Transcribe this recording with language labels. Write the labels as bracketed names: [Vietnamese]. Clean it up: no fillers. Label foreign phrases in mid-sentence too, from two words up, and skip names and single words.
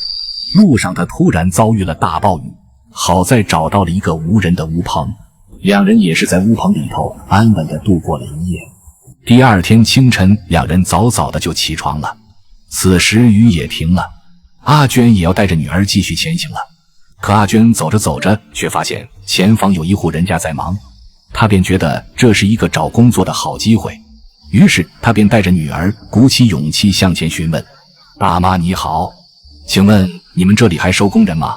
[Chinese] 路上她突然遭遇了大暴雨，好在找到了一個无人的屋棚，两人也是在屋棚里头安穩地度過了一夜。第二天清晨，两人早早的就起床了。此时雨也停了，阿娟也要带着女兒繼續前行了。可阿娟走着走着，卻發現前方有一戶人家在忙，她便覺得這是一個找工作的好機會，於是她便帶着女兒鼓起勇氣向前詢問：大媽你好，請問你們這裡還收工人嗎？